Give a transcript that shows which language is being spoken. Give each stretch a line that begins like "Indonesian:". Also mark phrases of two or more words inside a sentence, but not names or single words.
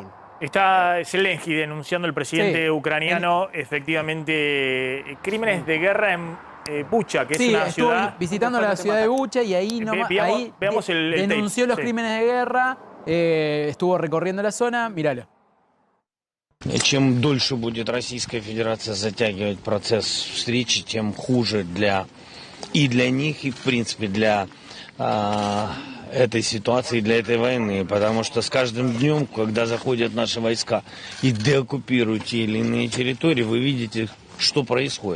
Spanish: Está Zelensky denunciando al presidente ucraniano, efectivamente, crímenes de guerra en Bucha, que es una ciudad... visitando la ciudad de Bucha y ahí, veamos el denunció tape. los crímenes de guerra, estuvo recorriendo la zona, míralo.
Russian: Чем дольше будет Российская Федерация затягивать процесс встречи, тем хуже для них, и в принципе для этой ситуации, для этой войны. Потому что с каждым днем, когда заходят наши войска и деоккупируют те или иные территории, вы видите, что происходит.